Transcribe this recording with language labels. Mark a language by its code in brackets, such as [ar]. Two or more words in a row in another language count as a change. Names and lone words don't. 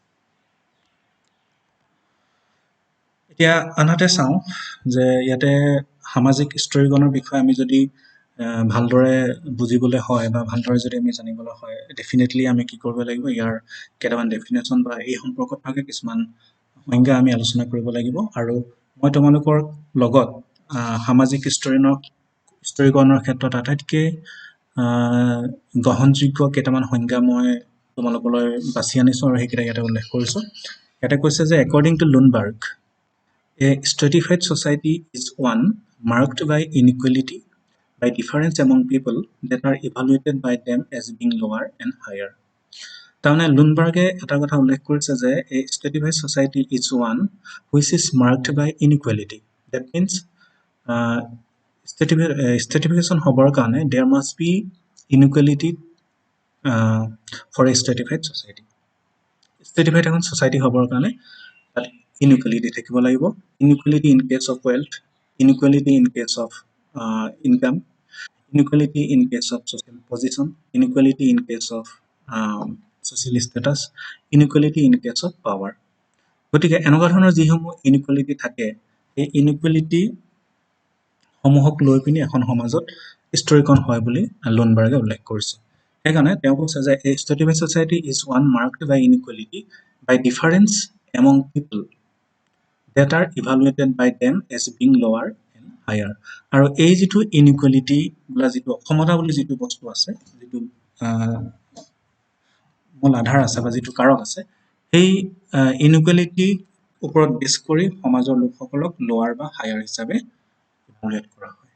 [as] এতিয়া আনহাতে চাওঁ যে ইয়াতে সামাজিক স্তৰীকৰণৰ বিষয়ে আমি যদি ভালদৰে বুজিবলৈ হয় বা ভালদৰে যদি আমি জানিবলৈ হয়, ডেফিনেটলি আমি কি কৰিব লাগিব, ইয়াৰ কেইটামান ডেফিনেশ্যন বা এই সম্পৰ্কত থাকে কিছুমান সংজ্ঞা আমি আলোচনা কৰিব লাগিব। আৰু মই তোমালোকৰ লগত সামাজিক স্তৰীকৰণৰ ক্ষেত্ৰত আটাইতকৈ গ্ৰহণযোগ্য কেইটামান সংজ্ঞা মই তোমালোকলৈ বাছি আনিছোঁ আৰু সেইকেইটা ইয়াতে উল্লেখ কৰিছোঁ। ইয়াতে কৈছে যে [en] according to [as] লুনবাৰ্গ, [en] a stratified society is one marked by inequality, by difference among people that are evaluated by them as being lower and higher. [as] তাৰমানে লুনবাৰ্গে এটা কথা উল্লেখ কৰিছে যে [en] a stratified society is one which is marked by inequality. That means stratification [as] হ'বৰ কাৰণে [en] there must be inequality for a stratified society. [as] stratified এখন society হ'বৰ কাৰণে তাত inequality থাকিব লাগিব. [en] Inequality in case of wealth, inequality in case of income, inequality in case of social position, inequality in case of social status, inequality in case of power. [as] গতিকে এনেকুৱা ধৰণৰ যিসমূহ ইনইকুৱেলিটি থাকে, এই ইনইকুৱেলিটি সমূহক লৈ পিনি এখন সমাজত স্তৰীকৰণ হয় বুলি লুনবাৰ্গে উল্লেখ কৰিছে। সেইকাৰণে তেওঁ কৈছে যে [en] a stratified society is one marked by inequality, by difference among people that are evaluated by them as being lower and higher. [as] আৰু এই যিটো ইনইকুৱেলিটি বোলা যিটো অসমতা বুলি যিটো বস্তু আছে, যিটো মূল আধাৰ আছে বা যিটো কাৰক আছে, সেই ইনইকুৱেলিটি ওপৰত বেছ কৰি সমাজৰ লোকসকলক লোৱাৰ বা হায়াৰ হিচাপে ইভালুৱেট কৰা হয়।